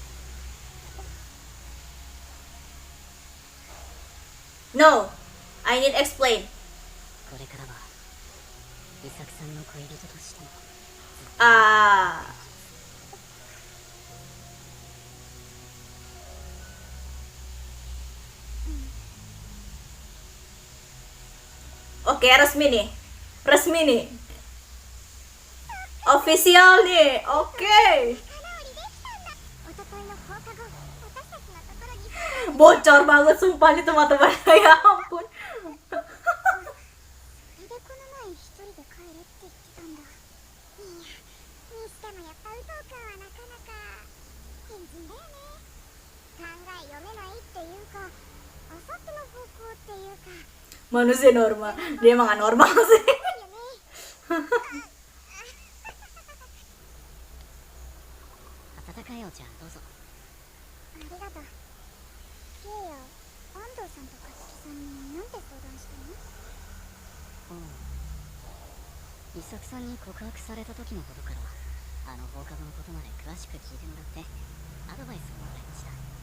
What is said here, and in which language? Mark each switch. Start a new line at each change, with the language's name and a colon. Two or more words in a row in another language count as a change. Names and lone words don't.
English: No, I need explain.
Japanese: これからは伊作さんの恋人としても
Indonesian: Ah. Oke, resmi nih. Resmi nih. Official nih. Oke.
Japanese: おとといの放課後私たちのところに
Indonesian: Bocor banget sumpah nih teman-teman. Ya ampun.
Japanese: それでこの前一人で帰れって言ってたんだ。いやにしてもやっぱウトウ君はなかなか変人だよね。考え読めないっていうかあさっての方向っていうか
Indonesian: Manusia normal. Dia emang gak normal sih.
Japanese: よね。温かいお茶どうぞ。ありがとう。ケイや安藤さんと勝木さんになんて相談したの？伊作さんに告白された時のことからあの放課後のことまで詳しく聞いてもらってアドバイスをもらいました。